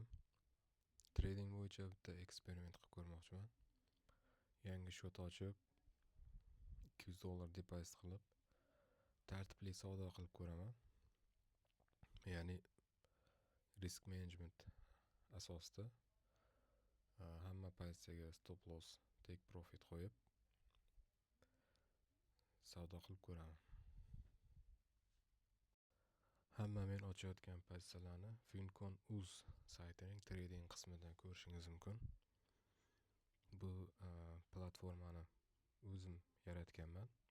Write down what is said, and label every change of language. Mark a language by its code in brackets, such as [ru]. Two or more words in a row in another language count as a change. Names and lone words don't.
[uz] Trading bo'yicha bitta eksperiment qilib ko'rmoqchiman. Yangi shot ochib, $200 depozit qilib, tartibli savdo qilib ko'raman. Ya'ni [en] risk management [uz] asosida hamma pozitsiyaga [en] stop loss, take profit [uz] qo'yib savdo qilib ko'raman. Hamma men ochayotgan pozitsiyalarni Fincon.uz saytining trading qismidan ko'rishingiz mumkin. Bu platformani o'zim yaratganman.